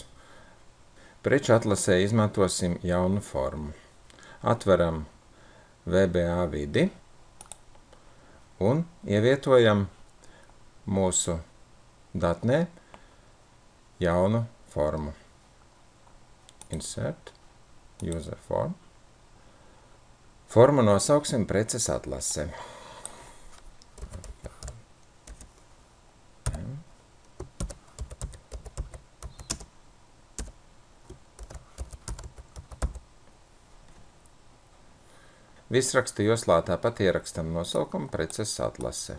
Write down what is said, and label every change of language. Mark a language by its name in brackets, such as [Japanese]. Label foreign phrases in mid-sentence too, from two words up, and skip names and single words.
[Latvian] Preču atlasē izmantosim jaunu formu. Atveram VBA vidi un ievietojam mūsu datnē jaunu formu. [English] Insert, user form. [Latvian] Formu nosauksim preces atlase. Virsraksta joslā tāpat ierakstam nosaukumu preces atlase.